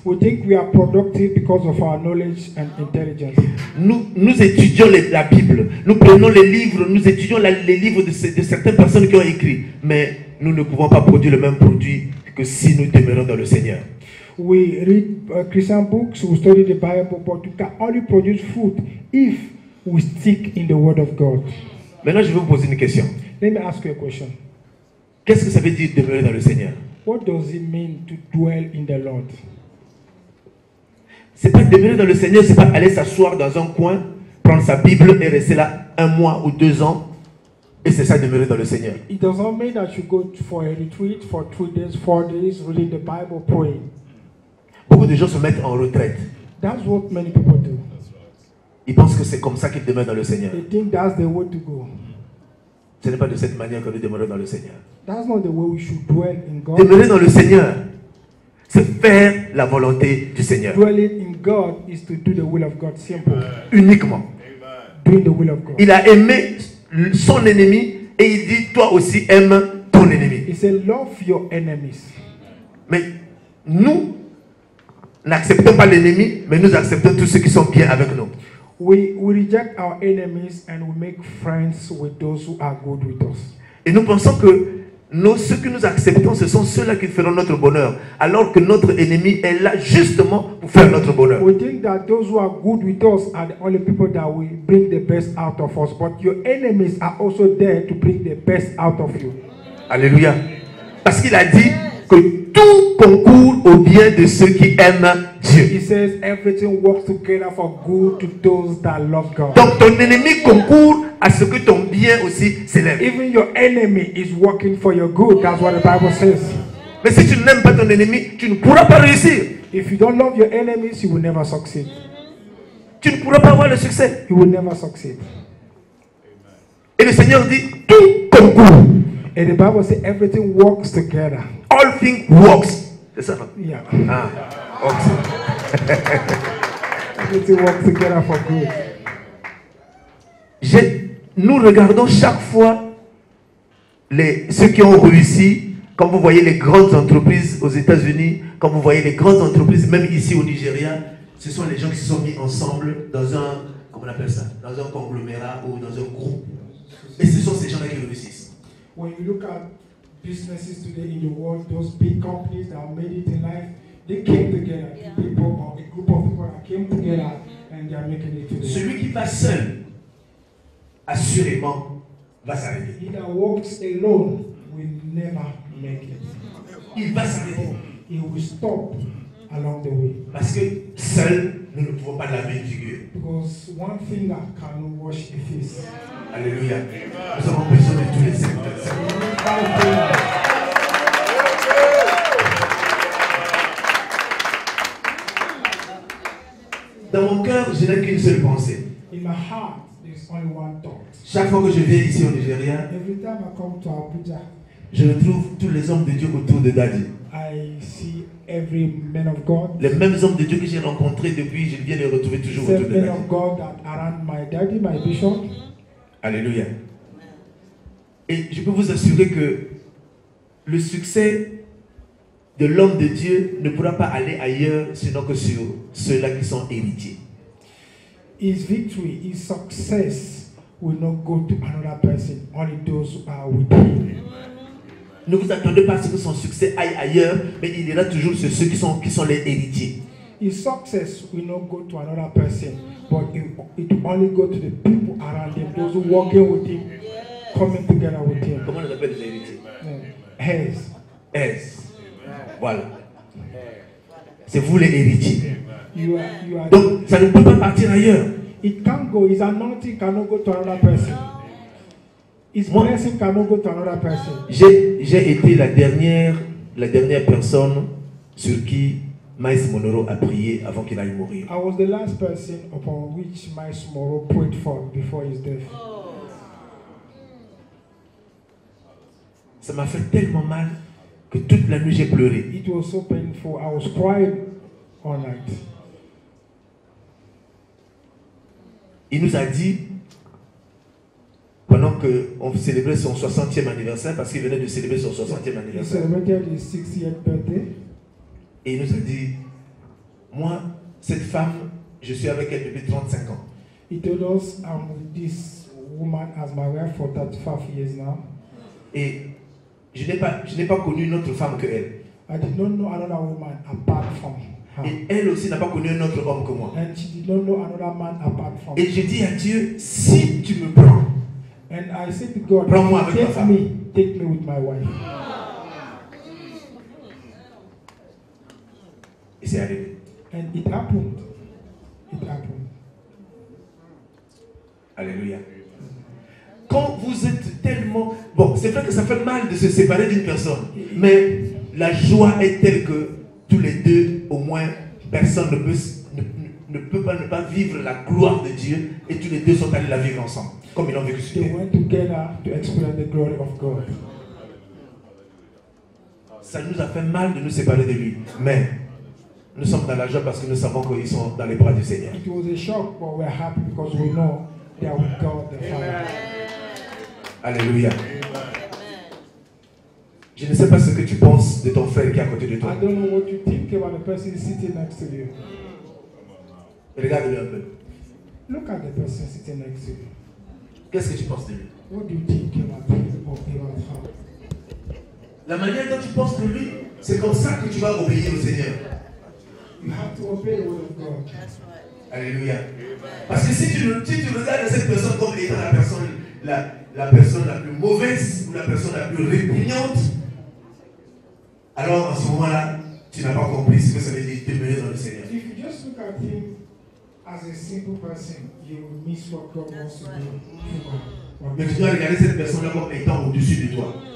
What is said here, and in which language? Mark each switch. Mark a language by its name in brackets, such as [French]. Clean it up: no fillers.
[English] We think we are productive because of our knowledge and intelligence. [French] Nous étudions la Bible, nous prenons les livres, nous étudions les livres de certaines personnes qui ont écrit, mais nous ne pouvons pas produire le même produit que si nous demeurons dans le Seigneur. [English] We read Christian books, we study the Bible, but we can only produce fruit if we stick in the Word of God. [French] Maintenant, je vais vous poser une question. [English] Let me ask you a question. [French] Qu'est-ce que ça veut dire demeurer dans le Seigneur? [English] What does it mean to dwell in the Lord? [French] C'est pas demeurer dans le Seigneur, c'est pas aller s'asseoir dans un coin, prendre sa Bible et rester là 1 mois ou 2 ans, et c'est ça demeurer dans le Seigneur. [English] It doesn't mean that you go for a retreat for 3 days, 4 days, reading the Bible, praying. [French] Beaucoup de gens se mettent en retraite. [English] That's what many people do. [French] Ils pensent que c'est comme ça qu'ils demeurent dans le Seigneur. [English] They think that's the way to go. [French] Ce n'est pas de cette manière que nous demeurons dans le Seigneur. [English] That's not the way we should dwell in God. [French] Demeurer dans le Seigneur, c'est faire la volonté du Seigneur. [English] Dwelling in God is to do the will of God, simple. [French] Uniquement. [English] Doing the will of God. [French] Il a aimé son ennemi et il dit, toi aussi aime ton ennemi. [English] He said, love your enemies. [French] Mais nous n'acceptons pas l'ennemi, mais nous acceptons tous ceux qui sont bien avec nous. [English] We reject our enemies and we make friends with those who are good with us. [French] Et nous pensons que ceux que nous acceptons, ce sont ceux-là qui feront notre bonheur, alors que notre ennemi est là justement pour faire notre bonheur. [English] We think that those who are good with us are the only people that will bring the best out of us, but your enemies are also there to bring the best out of you. [French] Alléluia. Parce qu'il a dit que tout concourt au bien de ceux qui aiment Dieu. [English] He says everything works together for good to those that love God. [French] Donc ton ennemi concourt à ce que ton bien aussi s'élève. [English] Even your enemy is working for your good. That's what the Bible says. [French] Mais si tu n'aimes pas ton ennemi, tu ne pourras pas réussir. [English] If you don't love your enemies, you will never succeed. [French] Tu ne pourras pas avoir le succès. [English] You will never succeed. [French] Et le Seigneur dit tout concourt. [English] And the Bible says everything works together. All things works. [French] C'est ça, non? [English] Yeah. Ah, ok. Everything works together for good. [French] Nous regardons chaque fois ceux qui ont réussi. Quand vous voyez les grandes entreprises aux États-Unis, quand vous voyez les grandes entreprises, même ici au Nigeria, ce sont les gens qui se sont mis ensemble dans un, comment on appelle ça, dans un conglomérat ou dans un groupe. Et ce sont ces gens-là qui réussissent. [English] When you look at businesses today in the world, those big companies that made it in life, they came together. People or a group of people that came together and they are making it today. [French] Celui qui va seul, assurément, va s'arrêter. [English] He that walks alone will never make it. [French] Il va s'arrêter. [English] He will stop along the way. [French] Parce que seul, nous ne pouvons pas laver une figure. [English] Because one finger cannot wash a face. [French] Alléluia. Nous avons besoin de tous les secteurs. Dans mon cœur, je n'ai qu'une seule pensée. [English] In my heart, there's only one thought. [French] Chaque fois que je viens ici au Nigeria, [English] Every time I come to Abuja, [French] je retrouve tous les hommes de Dieu autour de Daddy. [English] I see every man of God. [French] Les mêmes hommes de Dieu que j'ai rencontrés depuis, je viens les retrouver toujours autour [English] Same [French] de [English] men [French] Daddy. [English] of God that around my daddy, my bishop. [French] Alléluia. Et je peux vous assurer que le succès de l'homme de Dieu ne pourra pas aller ailleurs sinon que sur ceux-là qui sont héritiers. [English] His victory, his success will not go to another person, only those who are with him. [French] Ne vous attendez pas à ce que son succès aille ailleurs, mais il ira toujours sur ceux qui sont les héritiers. [English] His success will not go to another person, but it will only go to the people around him, those who are working with him, coming together with him. [French] Comment on les appelle les héritiers? [English] Heirs. Heirs. Voilà. [French] C'est vous les héritiers. [English] You are [French] Donc, ça ne peut pas partir ailleurs. [English] It can't go. His anointing cannot go to another person. His blessing cannot go to another person. [French] J'ai été la dernière personne sur qui Miles Monroe a prié avant qu'il aille mourir. [English] I was the last person upon which Miles Monroe prayed for before his death. [French] Ça m'a fait tellement mal que toute la nuit j'ai pleuré. [English] It was so painful. I was crying all night. [French] Il nous a dit, pendant qu'on célébrait son 60e anniversaire, parce qu'il venait de célébrer son 60e [English] He [French] anniversaire, [English] celebrated his 60th birthday. [French] et il nous a dit, moi, cette femme, je suis avec elle depuis 35 ans. [English] He told us, I'm with this woman as my wife for 35 years now. [French] Et je n'ai pas connu une autre femme que elle. [English] I did not know another woman apart from her. [French] Et elle aussi n'a pas connu un autre homme que moi. [English] And she did not know another man apart from [French] Et [English] her. [French] j'ai dit à Dieu, si tu me prends, [English] And I said to God, [French] prends-moi avec ma femme. [English] take me with my wife. [French] Et c'est arrivé. [English] And it happened. It happened. [French] Alléluia. Quand vous êtes tellement... Bon, c'est vrai que ça fait mal de se séparer d'une personne. Mais la joie est telle que tous les deux, au moins, personne ne peut pas vivre la gloire de Dieu. Et tous les deux sont allés la vivre ensemble. Comme ils l'ont vécu sur [English] They [French] terre. [English] went together to experience the glory of God. [French] Ça nous a fait mal de nous séparer de lui. Mais nous sommes dans la joie parce que nous savons qu'ils sont dans les bras du Seigneur. [English] It was a shock, but we're happy because we know they are with God the Father. [French] Alléluia. Je ne sais pas ce que tu penses de ton frère qui est à côté de toi. [English] I don't know what you think about the person sitting next to you. [French] Regarde-le un peu. [English] Look at the person sitting next to you. [French] Qu'est-ce que tu penses de lui? [English] What do you think about him or about her? [French] La manière dont tu penses de lui, c'est comme ça que tu vas obéir au Seigneur. [English] You have to obey the word of God. [French] Alléluia. Parce que si tu regardes cette personne comme étant la personne la plus mauvaise ou la personne la plus répugnante, alors en ce moment-là, tu n'as pas compris ce que ça veut dire demeurer dans le Seigneur. [English] If you just look at him as a simple person, you will miss what God wants to do. [French] Mais tu dois regarder cette personne-là comme étant au-dessus de toi.